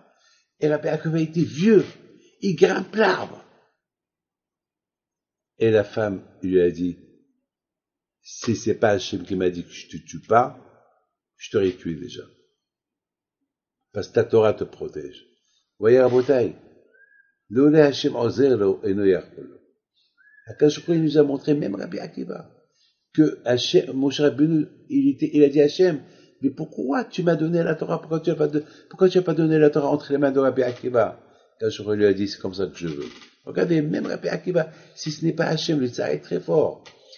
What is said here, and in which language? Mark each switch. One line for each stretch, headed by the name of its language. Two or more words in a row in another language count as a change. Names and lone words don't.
French: Et Rabbi Akiva était vieux, il grimpe l'arbre. Et la femme lui a dit, si c'est pas Hachem qui m'a dit que je te tue pas, je t'aurais tué déjà. Parce que ta Torah te protège. Vous voyez,
Hebrew: רבותי, לולא השם עוזרו אינו יכול. הקדוש ברוך הוא
French: nous a montré, même Rabbi Akiva, que Hachem, Moshe Rabbeinu, il a dit à Hachem, mais pourquoi tu m'as donné la Torah, pourquoi tu n'as pas donné la Torah entre les mains de Rabbi Akiva?
Hebrew: הקדוש ברוך הוא
French: lui a dit, c'est comme ça que je veux. Regardez, même Rabbi Akiva, si ce n'est pas Hachem, le tsar est très fort.